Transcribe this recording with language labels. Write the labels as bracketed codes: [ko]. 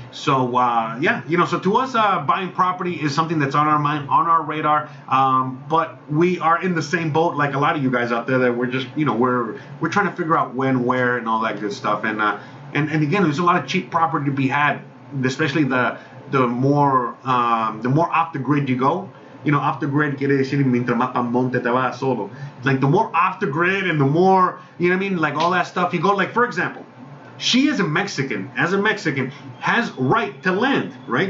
[en] So yeah, so to us, buying property is something that's on our mind, on our radar. But we are in the same boat like a lot of you guys out there, that we're just we're trying to figure out when, where, and all that good stuff. And again, there's a lot of cheap property to be had, especially the more off the grid you go. Off the grid [es] quiere decir mientras más pa monte te vas solo. [en] Like the more off the grid and the more, like all that stuff you go. Like for example, she as a Mexican, has right to land, right?